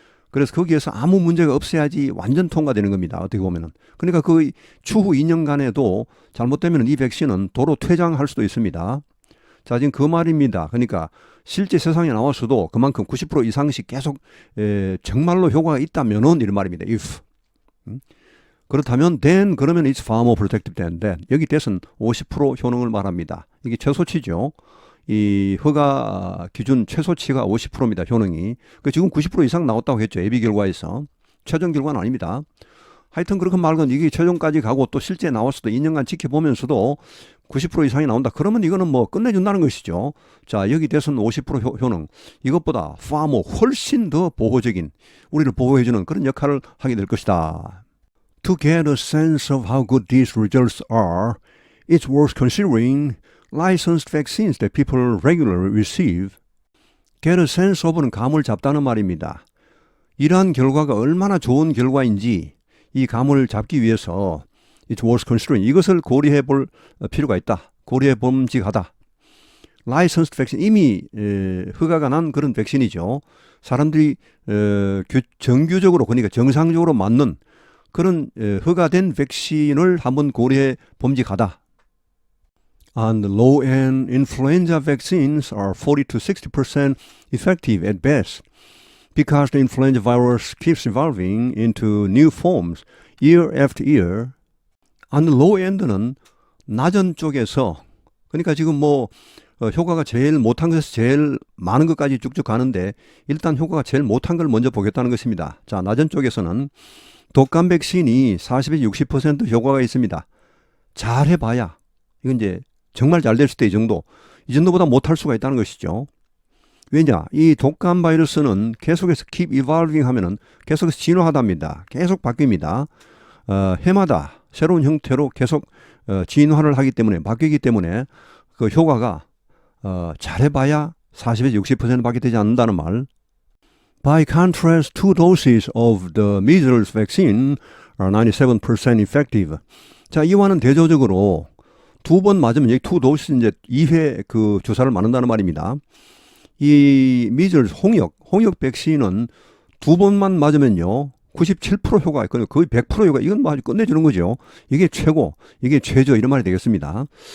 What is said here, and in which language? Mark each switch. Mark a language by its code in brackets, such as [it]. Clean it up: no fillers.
[ko] 그래서 거기에서 아무 문제가 없어야지 완전 통과되는 겁니다. 어떻게 보면은. 그러니까 그 추후 2년간에도 잘못되면 이 백신은 도로 퇴장할 수도 있습니다. 자, 지금 그 말입니다. 그러니까 실제 세상에 나왔어도 그만큼 90% 이상씩 계속 정말로 효과가 있다면은 이런 말입니다. [en] if. [ko] 그렇다면 [en] then, [ko] 그러면 [en] it's far more protective than that. [ko] 여기 that은 50% 효능을 말합니다. 이게 최소치죠. 이 허가 기준 최소치가 50%입니다. 효능이. 지금 90% 이상 나왔다고 했죠. 예비 결과에서. 최종 결과는 아닙니다. 하여튼 그렇게 말건 이게 최종까지 가고 또 실제 나왔어도 2년간 지켜보면서도 90% 이상이 나온다. 그러면 이거는 뭐 끝내준다는 것이죠. 자, 여기 대선 50% 효능. 이것보다 [en] far more, [ko] 훨씬 더 보호적인, 우리를 보호해주는 그런 역할을 하게 될 것이다. [en] To get a sense of how good these results are, it's worth considering licensed vaccines that people regularly receive. Get a sense of [ko] 는 감을 잡다는 말입니다. 이러한 결과가 얼마나 좋은 결과인지 이 감을 잡기 위해서 [en] it's worth considering, [ko] 이것을 고려해 볼 필요가 있다. 고려해 봄직하다. [en] licensed vaccine, [ko] 이미 허가가 난 그런 백신이죠. 사람들이 정규적으로, 그러니까 정상적으로 맞는 그런 허가된 백신을 한번 고려해 봄직하다. [en] And low-end influenza vaccines are 40 to 60% effective at best because the influenza virus keeps evolving into new forms year after year. And low-end [ko] 는 낮은 쪽에서, 그러니까 지금 뭐 효과가 제일 못한 것에서 제일 많은 것까지 쭉쭉 가는데 일단 효과가 제일 못한 걸 먼저 보겠다는 것입니다. 자, 낮은 쪽에서는 독감 백신이 40에서 60% 효과가 있습니다. 잘 해봐야, 이건 이제 정말 잘 됐을 때 이 정도보다 못할 수가 있다는 것이죠. 왜냐? 이 독감 바이러스는 계속해서 [en] keep evolving [ko] 하면은 계속해서 진화하답니다. 계속 바뀝니다. 해마다 새로운 형태로 계속 진화를 하기 때문에, 바뀌기 때문에 그 효과가 잘해봐야 40에서 60%밖에 되지 않는다는 말. [en] By contrast, 2 doses of the measles vaccine are 97% effective. [ko] 자, 이와는 대조적으로 2번 맞으면 여기 [en] 2 doses [ko] 이제 2회 그 주사를 맞는다는 말입니다. 이 미즐 홍역 백신은 두 번만 맞으면요 97% 효과 있거든요. 거의 100% 효과. 이건 뭐 아주 끝내주는 거죠. 이게 최고, 이게 최저 이런 말이 되겠습니다.